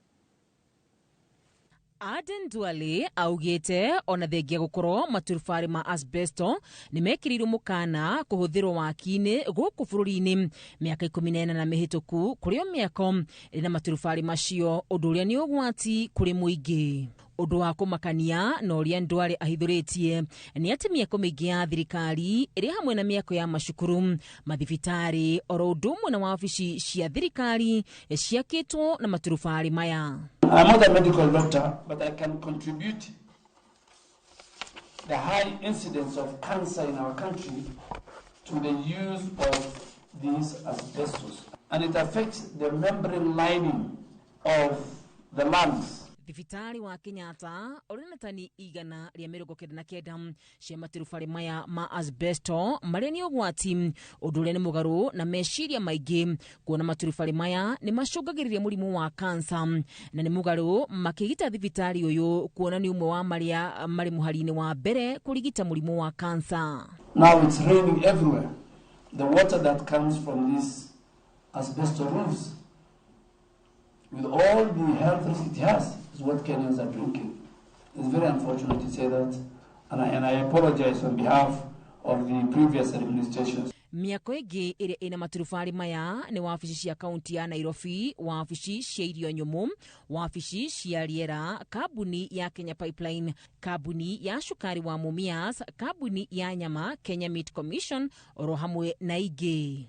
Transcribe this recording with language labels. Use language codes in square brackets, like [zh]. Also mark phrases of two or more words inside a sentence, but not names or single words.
[ki] Aden Duale augĩte ona thengia gũkorwo maturubari ma asbesto nĩ mekĩrirwo mũkana kũhũthĩrwo waki-inĩ gũkũ bũrũri-inĩ mĩaka 14 na mĩhĩtũku kũrĩ mĩako na maturubari macio, ũndũ ũrĩa nĩ ũgwati kũrĩ mũingĩ. Ũndũ wa kũmakania na ũrĩa Duale ahithũrĩtie nĩ atĩ mĩako mĩingĩ ya thirikari ĩrĩ hamwe na mĩako ya macukuru, mathibitarĩ oro ũndũ ũmwe na wabici cia thirikari ciakĩtwo na maturubari maya. [en] I'm not a medical doctor, but I can contribute the high incidence of cancer in our country to the use of these asbestos. And it affects the membrane lining of the lungs. [ki] Thibitarĩ wa Kenyatta ũrĩ na tani 199 cia maturubari maya ma asbesto marĩa nĩ ũgwati, ũndũ ũrĩa nĩ mũgarũ na meciria maingĩ kuona maturubari maya nĩ macũngagĩrĩria mũrimũ wa kansa, na nĩ mũgarũ makĩgita thibitarĩ ũyũ kuona nĩ ũmwe wa marĩa marĩ mũhari-inĩ wa mbere kũrigita mũrimũ wa kansa. [en] Now it's raining everywhere. The water that comes from these asbestos roofs, with all the health risks it has, is what Kenyans are drinking. It's very unfortunate to say that, and I apologize on behalf of the previous administrations. [ki] Mĩako ĩngĩ ĩrĩa ĩna maturubari maya nĩ wabici cia kaunti ya Nairobi, wabici cia irio nyũmũ, wabici cia rĩera, kambuni ya Kenya Pipeline, kambuni ya cukari wa Mumias, kambuni ya nyama Kenya Meat Commission, oro hamwe na ingĩ.